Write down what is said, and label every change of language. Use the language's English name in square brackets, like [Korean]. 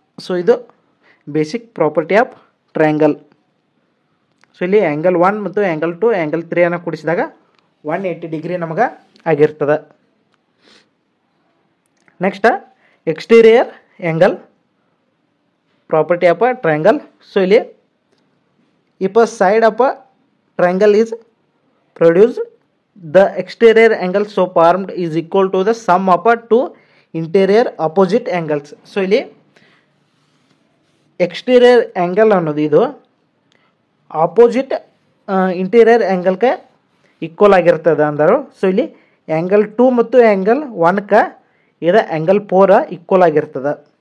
[Kannada] So ಇದು basic property of triangle. So ಇಲ್ಲಿ angle 1 ಮತ್ತು ಆ್ಯಂಗಲ್ 2 ಆ್ಯಂಗಲ್ 3 ಅನ್ನು ಕೂಡಿಸಿದಾಗ 180 ಡಿಗ್ರಿ ನಮಗೆ ಆಗಿರ್ತದೆ. [English] Next exterior angle property of a triangle. [Kannada] So ಇಲ್ಲಿ [English] if a side of a triangle is produced, the exterior angle so formed is equal to the sum of two interior opposite angles. [Kannada] So ಇಲ್ಲಿ exterior angle ಅನ್ನೋದು ಇದು opposite interior ಆ್ಯಂಗಲ್ಗೆ equal ಆಗಿರ್ತದೆ ಅಂದರು. So ಇಲ್ಲಿ angle 2 ಮತ್ತು angle 1ಗೆ ಇದು angle 4 equal ಆಗಿರ್ತದೆ.